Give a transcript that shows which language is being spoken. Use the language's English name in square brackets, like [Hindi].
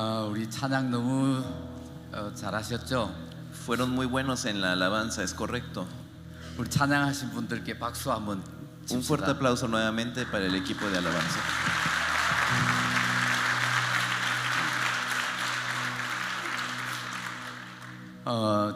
[Korean] 우리 찬양 너무 잘하셨죠? [Spanish] Fueron muy buenos en la alabanza, es correcto. [Korean] 우리 찬양하신 분들께 박수 한번 [Spanish] Un fuerte aplauso nuevamente para el equipo de alabanza.